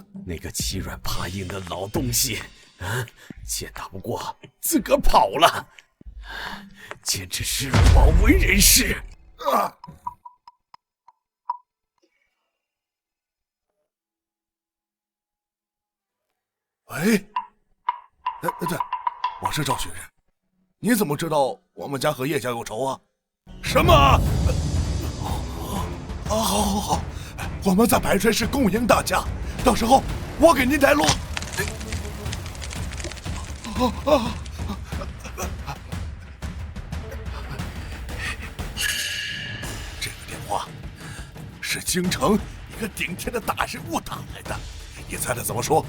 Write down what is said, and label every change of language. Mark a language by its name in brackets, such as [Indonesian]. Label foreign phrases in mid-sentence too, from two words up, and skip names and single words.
[Chinese] 那個欺軟怕硬的老東西，見打不過，自個跑了，簡直是枉為人師啊！喂，對，我是赵学人，你怎么知道我们家和叶家有仇啊？什么？好，我们在百川市共赢大家，到时候我给您带路。这个电话是京城一个顶天的大人物打来的，你猜他怎么说？